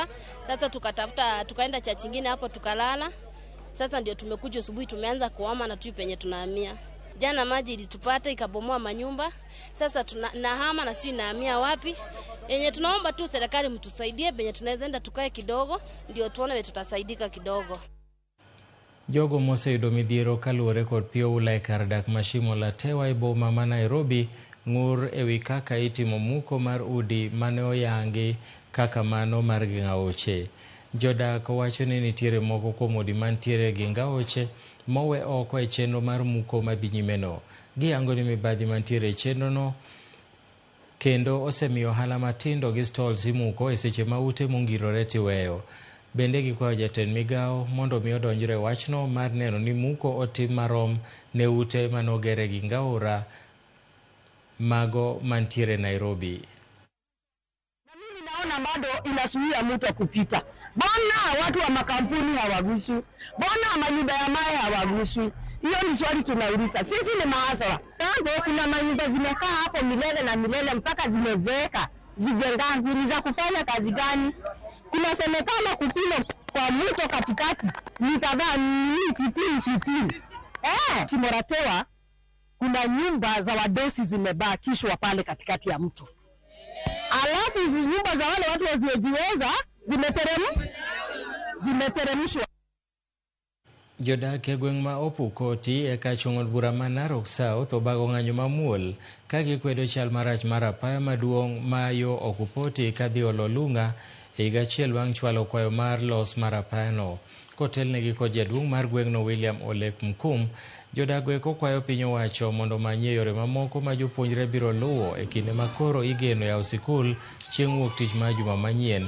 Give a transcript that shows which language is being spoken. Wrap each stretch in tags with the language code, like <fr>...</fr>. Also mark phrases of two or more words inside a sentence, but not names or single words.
<sw>Sasa tukaenda cha chingine hapo tukalala. Sasa ndio tumekuja asubuhi tumeanza kuhama na tu penye tunahamia. Jana maji ilitupata ikabomoa manyumba. Sasa tunahama na sisi nahamia wapi? Yenye tunaomba tu serikali mtusaidie penye tunaweza enda tukae kidogo ndio tuone tutasaidika kidogo.</sw> <luo>Jogo moseyudo midhiero kaluwore kod pi oula e kar dak mashimo la Tewa e boma ma Nairobi ng'ur ewi kaka itimo muko mar udi mane oyangi kaka mano mar Gingaoche. Jodak wacho ni nitiere moko kuom udi mantiere Gingaoche mowe oko e chenro mar muko madhi nyimeno. Giyango ni mibadhi mantiere e chenrono kendo osemiyo ohala matindo gi stalls imuko e seche ma ute mongirore tiweyo. Bende gikwayo jatend migao mondo mi odonjre wachno mar neno ni muko otim marom ne ute manogere gi ngaura mago mantiere Nairobi.</luo> <sw>Na mimi naona bado inazuia mtu kupita. Mbona watu wa makampuni hawaguswi? Mbona manyumba ya mawe hawaguswi? Hiyo ni swali tunauliza. Sisi ni mahasara. Tangu kuna manyumba zimekaa hapo milele na milele mpaka zimezeeka. Zijengangu ni za kufanya kazi gani? Kunasemekana kupima kwa mto katikati nitadhaa ni 15. Timoratewa kuna nyumba za wadosi zimebakishwa pale katikati ya mto. Alafu hizi nyumba za wale watu wasiojiweza zimeteremshwa.</sw> <luo>Jodak e gweng' ma Opukoti e kachung'od bura ma Narok South obago ng'anyo mamuol ka gikwedo chal marach mar apaya maduong' ma yo Okupoti kadhi Ololunga e higa achiel bang' chwalo kwayo mar los mar apayano. Kotelnegi kod jaduong' mar gweng'no William Olek Mkum, jodak eko kwayo piny owacho mondo manyie yore mamoko ma jopuonjre biro luwo e kinde ma koro igeno yawo sikul chieng' wuok tich ma juma manyien.</luo>